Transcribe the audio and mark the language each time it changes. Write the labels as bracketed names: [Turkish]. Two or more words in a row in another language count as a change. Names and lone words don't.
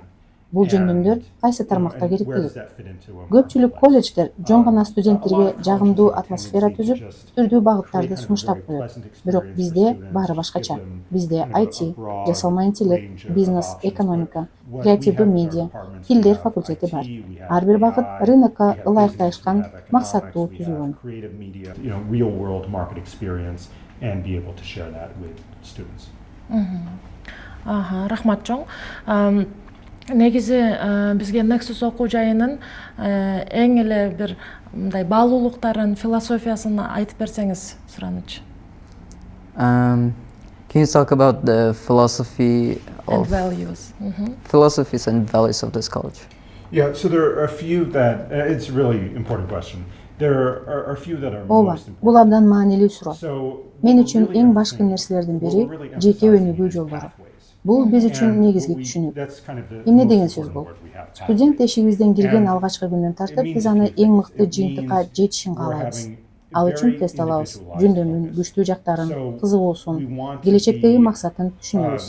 [Kyrgyz] Бул жөндөмдөр кайсы тармакта керектелет? Көпчүлүк колледждер жөн гана студенттерге жагымдуу атмосфера түзүп, түрдүү багыттарды сунуштап коет. Бирок бизде баары башкача. Бизде IT, жасалма интеллект, бизнес, экономика, креативдүү медиа, тилдер факультети бар. Ар бир багыт рынокко ылайыкташкан максаттуу түзүлгөн. [English] Real world market experience and be able to share that with students. [Kyrgyz] Рахмат чоң. Негизи бизге Nexus окуу жайынын эң эле бир мындай баалуулуктарын, философиясын айтып берсеңиз суранычы. [English] Can you talk about the philosophy And of values. philosophies and values of this college? Yeah, so there are a few that it's a really important question. There are a few that are [Kyrgyz] Ооба, [English] most important. [Kyrgyz] бул абдан маанилүү суроо. [English] So [Kyrgyz] Мен үчүн эң башкы нерселердин бири жеке өнүгүү жолдору. Бул биз үчүн негизги түшүнүк. Эмне деген сөз бул? Студент эшигибизден кирген алгачкы күндөн тартып биз аны эң мыкты жыйынтыкка жетишин каалайбыз. Ал үчүн тест алабыз, жөндөмүн, күчтүү жактарын, кызыгуусун, келечектеги максатын түшүнөбүз.